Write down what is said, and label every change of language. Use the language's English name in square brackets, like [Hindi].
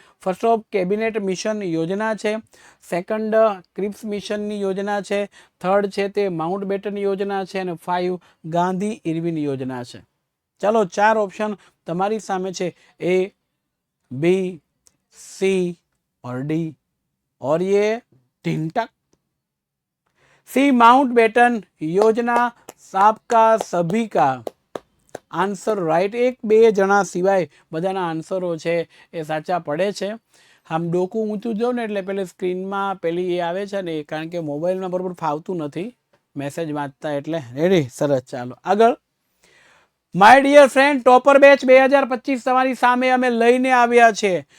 [Gujarati] First of cabinet mission યોજના છે, second Cripps મિશનની યોજના છે, થર્ડ છે તે માઉન્ટ બેટન યોજના છે, અને 5 ગાંધી ઇરવિન યોજના છે. ચાલો 4 ઓપ્શન તમારી સામે છે, એ, બી, સી और डी. [Hindi] और ये ढिंटक. सी माउंट बेटन योजना सबका सभी का आंसर राइट. [Gujarati] 1-2 જણા સિવાય બધાના આન્સરો છે એ સાચા પડે છે. આમ ડોકું ઊંચું જો ને એટલે પેલી સ્ક્રીનમાં પેલી એ આવે છે ને, કારણ કે મોબાઈલમાં બરોબર ફાવતું નથી મેસેજ વાંચતા એટલે. રેડી? સરસ, ચાલો આગળ. My dear friend, topper batch 2025 તમારી સામે અમે લઈને આવ્યા છે.